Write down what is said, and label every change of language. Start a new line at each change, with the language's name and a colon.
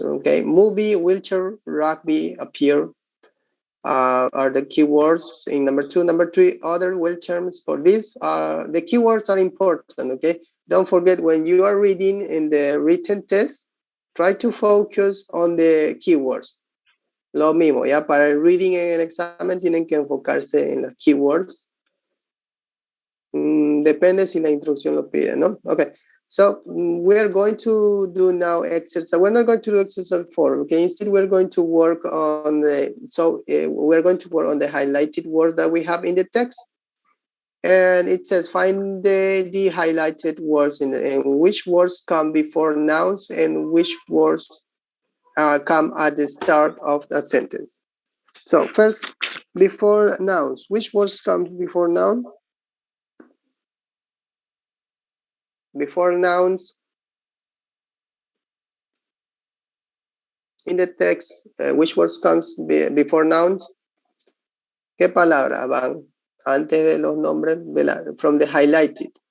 English: Okay, movie, wheelchair, rugby appear are the keywords in number two. Number three, other word terms. For this, the keywords are important. Okay, don't forget when you are reading in the written test, try to focus on the keywords.
Spanish: Lo mismo, ya para el reading en el examen tienen que enfocarse en las keywords. Depende si la instrucción lo pide, ¿no?
English: Okay. So we are going to do now exercise. We're not going to do exercise 4. Okay. Instead, we're going to work on we're going to work on the highlighted words that we have in the text. And it says find the highlighted words and which words come before nouns and which words come at the start of a sentence. So first, before nouns, which words comes before noun? Before nouns, in the text, which words comes before nouns?
Spanish: ¿Qué palabras van antes de los nombres
English: from the highlighted?